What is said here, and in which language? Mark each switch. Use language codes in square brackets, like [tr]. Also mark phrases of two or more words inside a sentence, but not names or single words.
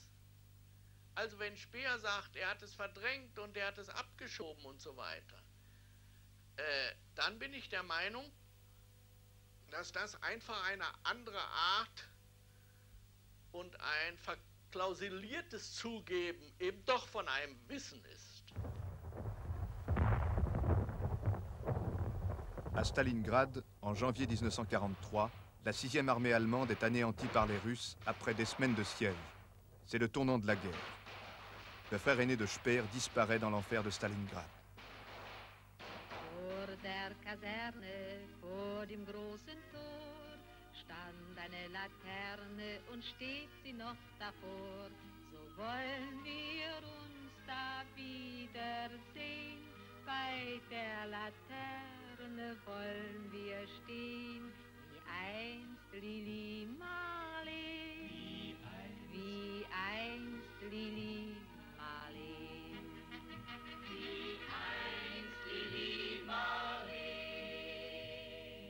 [de] Also wenn Speer sagt, er hat es verdrängt und er hat es abgeschoben und so weiter, dann bin ich der Meinung, dass das einfach eine andere Art und ein verklausuliertes Zugeben eben doch von einem Wissen ist. [fr] À Stalingrad, en janvier 1943, la 6e armée allemande est anéantie par les Russes après des semaines de siège. C'est le tournant de la guerre. Le frère aîné de Speer disparaît dans l'enfer de Stalingrad. [de] Vor der Kaserne, vor dem großen Tor, stand eine Laterne und steht sie noch davor. So wollen wir uns da wiedersehen, bei der Laterne wollen wir stehen, wie einst Lili Marleen, wie einst Lili Marleen, wie einst Lili Marleen.